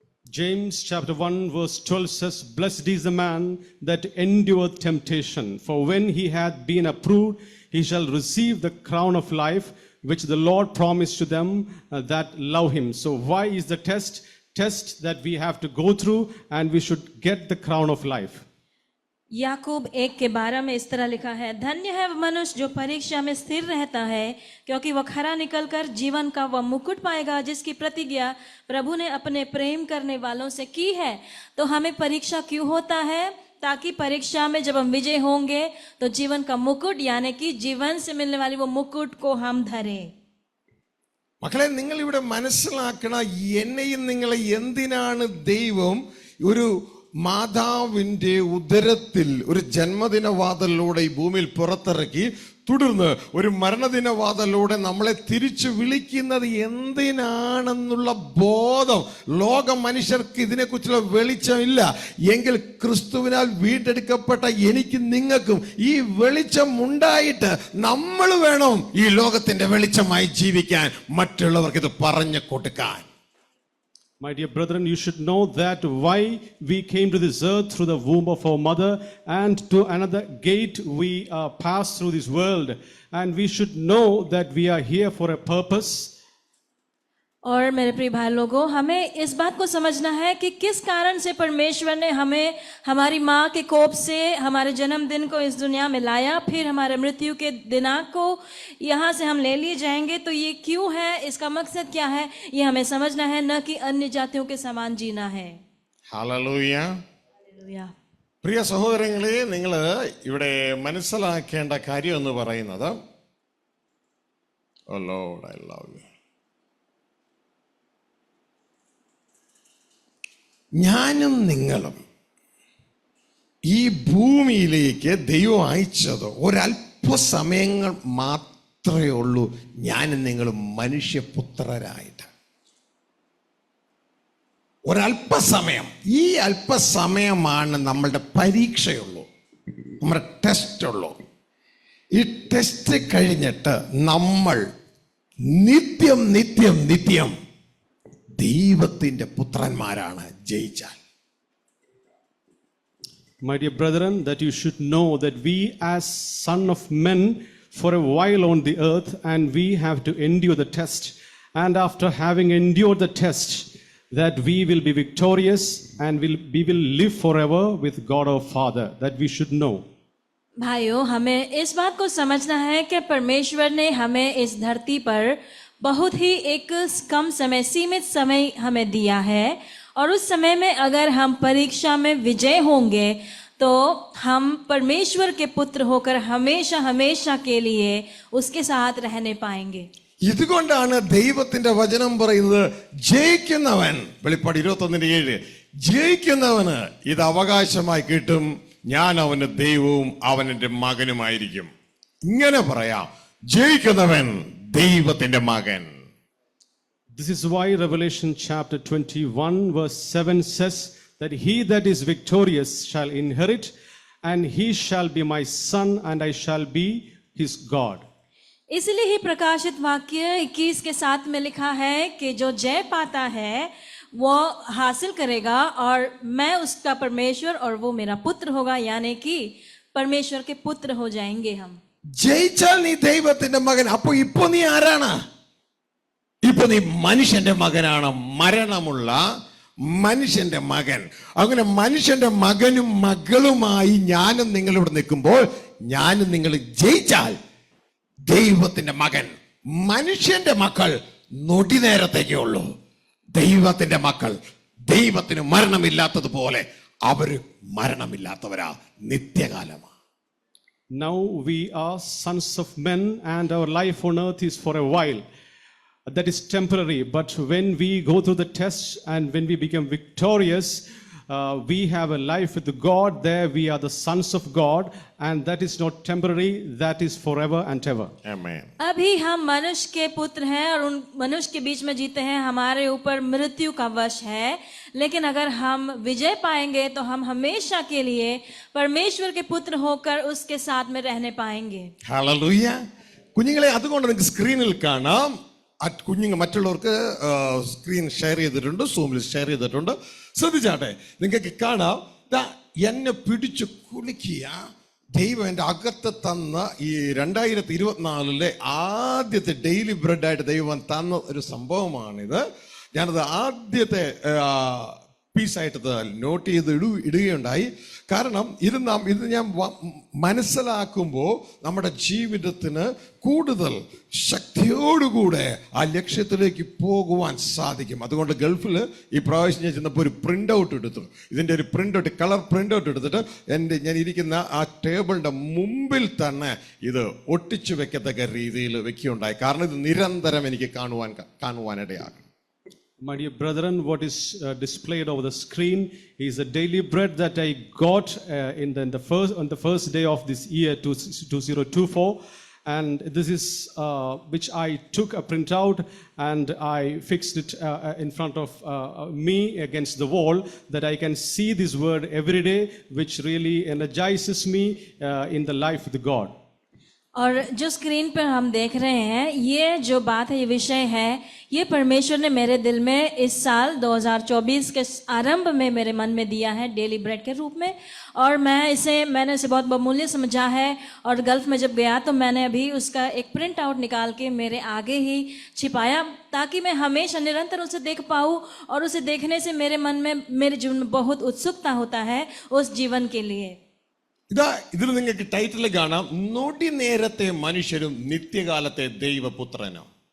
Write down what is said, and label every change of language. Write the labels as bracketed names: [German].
[English] James chapter 1 verse 12 says, "Blessed is the man that endureth temptation, for when he hath been approved, he shall receive the crown of life, which the Lord promised to them that love him." So why is the test that we have to go through, and we should get the crown of life? [Hindi] याकूब 1:12 में इस तरह लिखा है, धन्य है वह मनुष्य जो परीक्षा में स्थिर रहता है, क्योंकि वह खरा निकलकर जीवन का वह मुकुट पाएगा जिसकी प्रतिज्ञा प्रभु ने अपने प्रेम करने वालों से की है. तो हमें परीक्षा क्यों होता है? ताकि परीक्षा में जब हम विजय होंगे तो जीवन का मुकुट, यानी कि जीवन से मिलने वाली वो मुकुट को हम धरें. [Malayalam] മക്കളെ, നിങ്ങൾ ഇവിടെ മനസ്സിലാക്കണം, എന്നെയും നിങ്ങളെ എന്തിനാണ് ദൈവം ഒരു മാതാവിന്റെ ഉദരത്തിൽ ഒരു ജന്മദിനവാദലിലൂടെ ഈ ഭൂമിയിൽ പുറത്തിറക്കി, തുടർന്ന് ഒരു മരണദിനവാദലിലൂടെ നമ്മളെ തിരിച്ചു വിളിക്കുന്നത് എന്തിനാണെന്നുള്ള ബോധം ലോക മനുഷ്യർക്ക് ഇതിനെക്കുറിച്ചുള്ള വെളിച്ചമില്ല. എങ്കിൽ ക്രിസ്തുവിനാൽ വീണ്ടെടുക്കപ്പെട്ട എനിക്ക് നിങ്ങൾക്കും ഈ വെളിച്ചം ഉണ്ടായിട്ട് നമ്മൾ വേണം ഈ ലോകത്തിന്റെ വെളിച്ചമായി ജീവിക്കാൻ, മറ്റുള്ളവർക്ക് ഇത് പറഞ്ഞു കൊടുക്കാൻ. [English] My dear brethren, you should know that why we came to this earth through the womb of our mother, and to another gate we pass through this world, and we should know that we are here for a purpose. [Hindi] और मेरे प्रिय भाई लोगों, हमें इस बात को समझना है कि किस कारण से परमेश्वर ने हमें हमारी माँ के कोप से हमारे जन्मदिन को इस दुनिया में लाया, फिर हमारे मृत्यु के दिनांक को यहाँ से हम ले लिए जाएंगे. तो ये क्यों है, इसका मकसद क्या है, ये हमें समझना है, न कि अन्य जातियों के समान जीना है. [Malayalam] ഹല്ലേലൂയ. [Hindi] हालेलुया. [Malayalam] പ്രിയ സഹോദരങ്ങളെ, നിങ്ങൾ ഇവിടെ മനസ്സിലാക്കേണ്ട കാര്യം എന്ന് പറയുന്നത്, [English] oh lord I love you, [Malayalam] ഞാനും നിങ്ങളും ഈ ഭൂമിയിലേക്ക് ദൈവം അയച്ചത് ഒരല്പസമയങ്ങൾ മാത്രമേ ഉള്ളൂ. ഞാനും നിങ്ങളും മനുഷ്യപുത്രരായിട്ട് ഒരല്പസമയം, ഈ അല്പസമയമാണ് നമ്മളുടെ പരീക്ഷയുള്ളൂ, നമ്മുടെ ടെസ്റ്റ് ഉള്ളൂ. ഈ ടെസ്റ്റ് കഴിഞ്ഞിട്ട് നമ്മൾ നിത്യം നിത്യം നിത്യം ദൈവത്തിന്റെ പുത്രന്മാരാണ് ജയിച്ചാൽ. [English] My dear brethren, that you should know that we as son of men for a while on the earth, and we have to endure the test, and after having endured the test, that we will be victorious and we will live forever with God our Father. That we should know. [Hindi] भाइयों, हमें इस बात को समझना है कि परमेश्वर ने हमें इस धरती पर बहुत ही एक कम समय, सीमित समय हमें दिया है, और उस समय में अगर हम परीक्षा में विजय होंगे तो हम परमेश्वर के पुत्र होकर हमेशा हमेशा के लिए उसके साथ रहने पाएंगे. [Malayalam] ഇതുകൊണ്ടാണ് ദൈവത്തിന്റെ വചനം പറയുന്നത്, ജയിക്കുന്നവൻ, വെളിപ്പാട് 21:7, ജയിക്കുന്നവന് ഇത് അവകാശമായി കിട്ടും, ഞാൻ അവന് ദൈവവും അവൻ എൻ്റെ മകനുമായിരിക്കും. ഇങ്ങനെ പറയാം, ജയിക്കുന്നവൻ ദൈവത്തിന്റെ മകൻ. [English] This is why Revelation chapter 21 verse 7 says that he that is victorious shall inherit, and he shall be my son, and I shall be his God. [Hindi] इसलिए ही प्रकाशित वाक्य 21 के 7 में लिखा है कि जो जय पाता है वो हासिल करेगा और मैं उसका परमेश्वर और वो मेरा पुत्र होगा, यानी कि परमेश्वर के पुत्र हो जाएंगे हम. [Malayalam] ജയിച്ചാൽ നീ ദൈവത്തിന്റെ മകൻ. അപ്പൊ ഇപ്പൊ നീ ആരാണ്? ഇപ്പൊ നീ മനുഷ്യന്റെ മകനാണ്, മരണമുള്ള മനുഷ്യന്റെ മകൻ. അങ്ങനെ മനുഷ്യന്റെ മകനും മകളുമായി ഞാനും നിങ്ങളിവിടെ നിൽക്കുമ്പോൾ, ഞാനും നിങ്ങൾ ജയിച്ചാൽ ദൈവത്തിന്റെ മകൻ. മനുഷ്യന്റെ മക്കൾ നൊടി നേരത്തേക്കേ ഉള്ളൂ. ദൈവത്തിന്റെ മക്കൾ, ദൈവത്തിന് മരണമില്ലാത്തതുപോലെ അവര് മരണമില്ലാത്തവരാ, നിത്യകാലമാണ്. [English] Now we are sons of men, and our life on earth is for a while. That is temporary. But when we go through the tests and when we become victorious, we have a life with God. There we are the sons of God, and that is not temporary, that is forever and ever. Amen. [Hindi] अभी हम मनुष्य के पुत्र हैं और उन मनुष्य के बीच में जीते हैं. हमारे ऊपर मृत्यु का वश है, लेकिन अगर हम विजय पाएंगे तो हम हमेशा के लिए परमेश्वर के पुत्र होकर उसके साथ में रहने पाएंगे. [Malayalam] ഹല്ലേലൂയ. കുഞ്ഞുങ്ങളെ, അതുകൊണ്ട് നിങ്ങൾക്ക് സ്ക്രീനിൽ കാണാം. കുഞ്ഞുങ്ങൾ മറ്റുള്ളവർക്ക് സ്ക്രീൻ ഷെയർ ചെയ്തിട്ടുണ്ട്, സൂമിൽ ഷെയർ ചെയ്തിട്ടുണ്ട്. ശ്രദ്ധിച്ചാട്ടെ, നിങ്ങൾക്ക് കാണാം. എന്നെ പിടിച്ചു കുലുക്കിയ ദൈവം എൻ്റെ അകത്ത് തന്ന ഈ 2024 ആദ്യത്തെ ഡെയിലി ബ്രെഡായിട്ട് ദൈവം തന്ന ഒരു സംഭവമാണിത്. ഞാനത് ആദ്യത്തെ പീസായിട്ട് നോട്ട് ചെയ്ത് ഇടുകയുണ്ടായി. കാരണം ഇത് ഞാൻ മനസ്സിലാക്കുമ്പോൾ നമ്മുടെ ജീവിതത്തിന് കൂടുതൽ ശക്തിയോടുകൂടെ ആ ലക്ഷ്യത്തിലേക്ക് പോകുവാൻ സാധിക്കും. അതുകൊണ്ട് ഗൾഫിൽ ഈ പ്രാവശ്യം ഞാൻ ചെന്നപ്പോൾ ഒരു പ്രിൻ്റ് ഔട്ട് എടുത്തു. ഇതിൻ്റെ ഒരു print out, colour print out എടുത്തിട്ട് ഞാൻ ഇരിക്കുന്ന ആ ടേബിളിൻ്റെ മുമ്പിൽ തന്നെ ഇത് ഒട്ടിച്ചു വെക്കത്തക്ക രീതിയിൽ വെക്കുകയുണ്ടായി. കാരണം ഇത് നിരന്തരം എനിക്ക് കാണുവാനിടയാകും. [English] My dear brethren, what is displayed over the screen is a daily bread that I got on the first day of this year 2024, and this is which I took a printout and I fixed it in front of me against the wall, that I can see this word every day, which really energizes me in the life with God. [Hindi] और जो screen पर हम देख रहे हैं, ये जो बात है, ये विषय है, ये परमेश्वर ने मेरे दिल में इस साल 2024 के आरंभ में मेरे मन में दिया है डेली ब्रेड के रूप में. और मैंने इसे बहुत बहुमूल्य समझा है. और गल्फ में जब गया तो मैंने अभी उसका एक प्रिंट आउट निकाल के मेरे आगे ही छिपाया, ताकि मैं हमेशा निरंतर उसे देख पाऊँ. और उसे देखने से मेरे मन में, मेरे जीवन में बहुत उत्सुकता होता है उस जीवन के लिए. [Malayalam] ഇതിൽ നിങ്ങൾക്ക് ടൈറ്റിൽ കാണാം, നൊടി നേരത്തെ മനുഷ്യരും നിത്യകാലത്തെ ദൈവപുത്രനും.